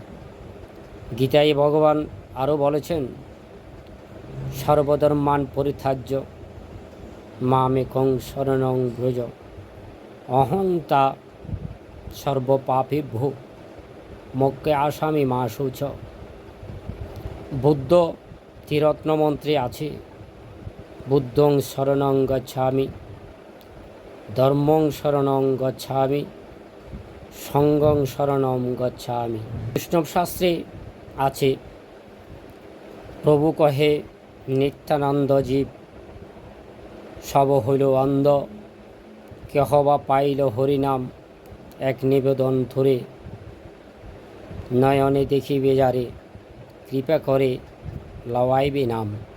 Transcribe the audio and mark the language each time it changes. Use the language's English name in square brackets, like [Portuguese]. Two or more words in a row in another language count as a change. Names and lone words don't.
[Bangla] গীতায় ভগবান আরও বলেছেন, [Sanskrit] সর্বধর্মান পরিত্যাজ্য মামেকং শরণং ব্রজ অহং তা সর্বপাপেভ্যো মোক্ষে আসামি মা শুচ। [Bangla] বুদ্ধ ত্রিরত্নমন্ত্রে আছে, [Sanskrit] বুদ্ধং শরণং গচ্ছামি, ধর্মং শরণং গচ্ছামি, সঙ্গং শরণং গচ্ছামি। [Bangla] বৈষ্ণব শাস্ত্রে আছে, প্রভু কহে নিত্যানন্দ জীব সব হইল অন্ধ, কেহ বা পাইল হরিনাম এক নিবেদন ধরে, নয়নে দেখিবে যারে কৃপা করে লওয়াইবে নাম।